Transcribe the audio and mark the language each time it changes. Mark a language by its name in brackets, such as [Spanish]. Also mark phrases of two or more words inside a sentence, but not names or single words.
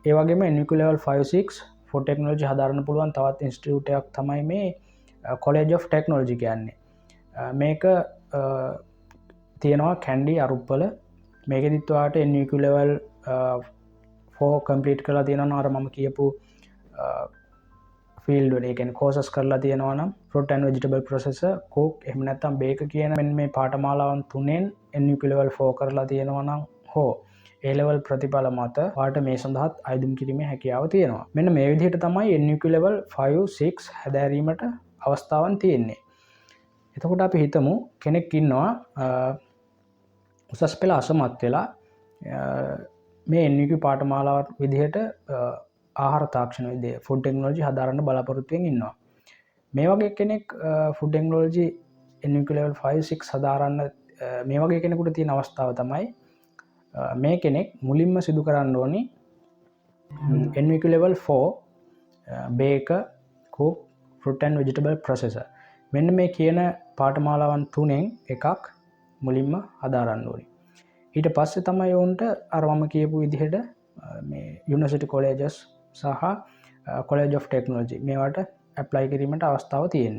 [Sinhala] ඒ වගේම [English] NVQ level 5 6 for technology [Sinhala] හදාරන්න පුළුවන් තවත් ඉන්ස්ටිටියුට් එකක් තමයි මේ College of Technology කියන්නේ. මේක තියෙනවා කැන්ඩි අරුප්පල. මේකෙදිත් ඔයාට [English] NVQ level 4 complete [Sinhala] කරලා තියෙනවා නම් අර මම කියපු ෆීල්ඩ් වල ඒ කියන්නේ කෝසස් කරලා තියෙනවා නම් [English] fruit and vegetable processor cook [Sinhala] එහෙම නැත්නම් bake කියන මෙන්න මේ පාඨමාලාවන් තුනෙන් NVQ level 4 කරලා තියෙනවා නම් හෝ A level ප්‍රතිඵල මත ඔයාට මේ සඳහාත් අයදුම් කිරීමේ හැකියාව තියෙනවා. මෙන්න මේ විදිහට තමයි [English] NVQ level 5 6 [Sinhala] හැදෑරීමට අවස්ථාවන් තියෙන්නේ. එතකොට අපි හිතමු කෙනෙක් ඉන්නවා උසස් පෙළ අසමත් වෙලා මේ NVQ පාඨමාලාවක් විදිහට ආහාර තාක්ෂණ විද්‍යාව [English] food technology [Sinhala] හදාරන්න බලාපොරොත්තුෙන් ඉන්නවා. මේ වගේ කෙනෙක් [English] food technology NVQ level 5 6 [Sinhala] හදාරන්න මේ වගේ කෙනෙකුට තියෙන අවස්ථාව තමයි මේ කෙනෙක් මුලින්ම සිදු කරන්න ඕනි [English] NVQ level 4 baker cook fruit and vegetable processor [Sinhala] මෙන්න මේ කියන පාඨමාලාවන් තුනෙන් එකක් මුලින්ම හදාරන්න ඕනි. ඊට පස්සේ තමයි ඔවුන්ට අර මම කියපු විදිහට මේ [English] university colleges [Sinhala] සහ කොලෙජ් ඔෆ් ටෙක්නොලොජි මේවට ඇප්ලයි කිරීමට අවස්ථාව තියෙන්නේ.